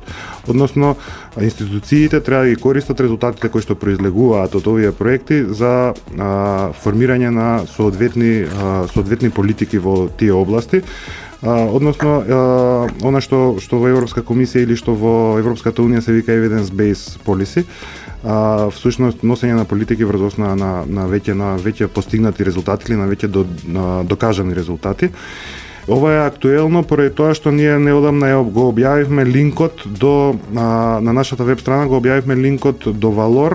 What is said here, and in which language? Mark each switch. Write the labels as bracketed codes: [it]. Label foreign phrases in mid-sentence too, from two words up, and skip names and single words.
[mk] Односно, институциите треба да ги користат резултатите кои што произлегуваат од овие проекти за формирање на соодветни политики во тие области. Односно, она што во Европска комисија или што во Европската унија се вика [en] evidence-based policy, [mk] всушност носење на политики врз основа на веќе постигнати резултати или на веќе докажани резултати. Ова е актуелно поради тоа што ние неодамна го објавивме линкот на нашата веб страна, го објавивме линкот до Valor.